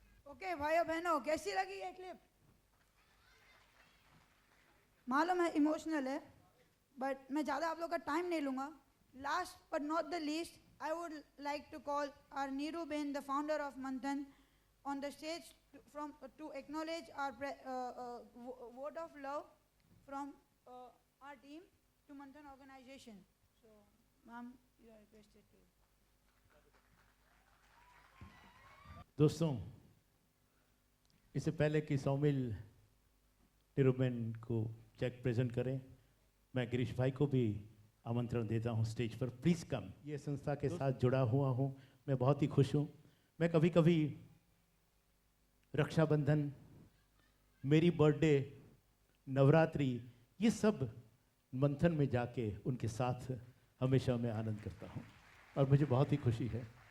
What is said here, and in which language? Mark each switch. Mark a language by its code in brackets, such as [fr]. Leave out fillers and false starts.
[hi] Okay भाइयों बहनों, कैसी लगी ये क्लिप? मालूम है इमोशनल है, बट मैं ज़्यादा आप लोग का टाइम नहीं लूँगा। [en] Last but not the least, I would like to call our Neeru Ben, the founder of Manthan, on the stage to acknowledge our vote of love from our team to Manthan organization. So, ma'am, you are requested to. [hi] दोस्तों, इससे पहले कि सौमिल निरुबेन को check present करें, मैं गिरीश भाई को भी आमंत्रण देता हूं स्टेज पर। [en] Please come. [hi] ये संस्था के साथ जुड़ा हुआ हूं, मैं बहुत ही खुश हूं। मैं कभी कभी रक्षाबंधन, मेरी बर्थडे, नवरात्रि, ये सब मंथन में जाके उनके साथ हमेशा मैं आनंद करता हूं और मुझे बहुत ही खुशी है।